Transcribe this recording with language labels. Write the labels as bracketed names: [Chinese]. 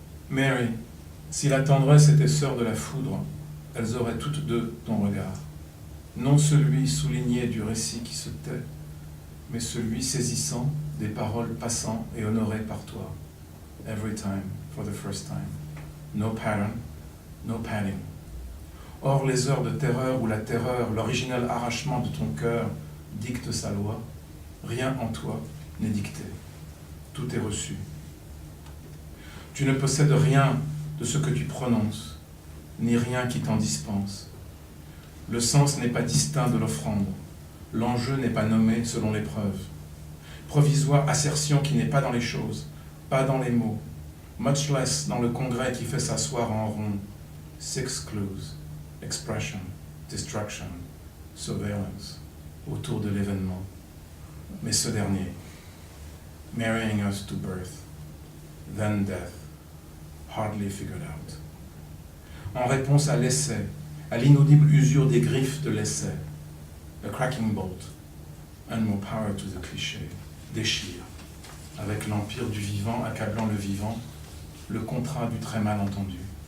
[French] Mary, si la tendresse était sœur de la foudre, elles auraient toutes deux ton regard. Non celui souligné du récit qui se tait, mais celui saisissant des paroles passant et honorées par toi. [English] Every time, for the first time. No pattern, no padding. [French] Or, les heures de terreur où la terreur, l'original arrachement de ton cœur, dicte sa loi, rien en toi n'est dicté. Tout est reçu. Tu ne possèdes rien de ce que tu prononces, ni rien qui t'en dispense. Le sens n'est pas distinct de l'offrande. L'enjeu n'est pas nommé selon l'épreuve. Provisoire assertion qui n'est pas dans les choses, pas dans les mots, [English] much less [French] dans le congrès qui fait s'asseoir en rond. [English] Six clues, expression, distraction, surveillance, [French] autour de l'événement. Mais ce dernier, [English] marrying us to birth, then death, hardly figured out. [French] En réponse à l'essai, à l'inaudible usure des griffes de l'essai, [English] a cracking bolt, and more power to the cliché, [French] déchire, avec l'empire du vivant accablant le vivant, le contrat du très mal entendu.